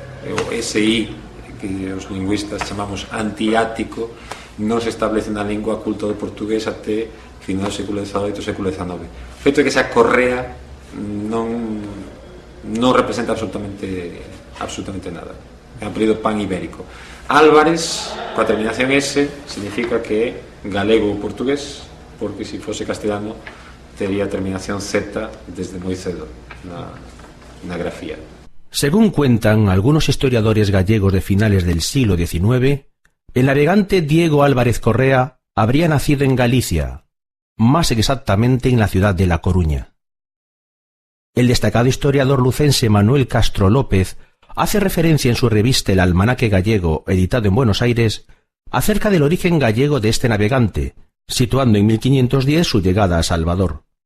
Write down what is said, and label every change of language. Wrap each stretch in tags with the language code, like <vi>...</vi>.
<gl>O SI, que os lingüistas chamamos antiático, non se establece na lingua culta do portugués até final do século XVIII e século XIX. O feito é que esa correa non representa absolutamente nada. É un apelido pan-ibérico. Álvarez, coa terminación S, significa que é galego ou portugués, porque se fose castellano tería terminación Z desde moi cedo na grafía.</gl> <es>Según cuentan algunos historiadores gallegos de finales del siglo XIX, el navegante Diego Álvarez Correa habría nacido en Galicia, más exactamente en la ciudad de La Coruña. El destacado historiador lucense Manuel Castro López hace referencia en su revista El Almanaque Gallego, editado en Buenos Aires, acerca del origen gallego de este navegante, situando en 1510 su llegada a Salvador.</es>